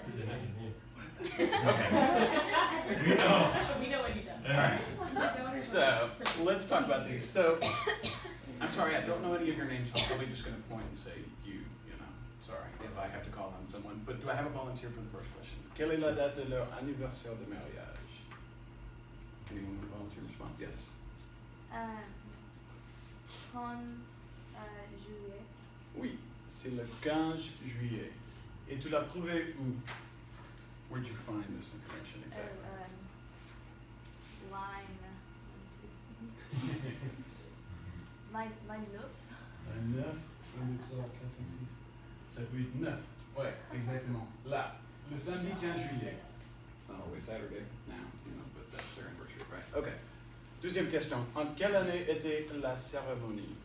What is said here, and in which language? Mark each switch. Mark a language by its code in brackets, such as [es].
[en] He's an engineer. Okay. We know. We know what you done. Alright. So, let's talk about these. So, I'm sorry, I don't know any of your names, so I'm probably just gonna point and say you know, sorry, if I have to call on someone. But do I have a volunteer for the first question? [fr] Quelle est la date de leur anniversaire de mariage? [en] Anyone with a volunteer response? Yes. [fr] 15 juillet. Oui, c'est le 15 juillet. Et tu l'as trouvé où? [en] Where'd you find this information exactly? Line 9. [fr] 9, 1, 2, 3, 4, 5, 6, 7, 8, 9. Ouais, exactement. Là, le samedi 15 juillet. [en] It's not always Saturday now, you know, but that's their anniversary, right? [fr] Okay. Deuxième question. En quelle année était la cérémonie?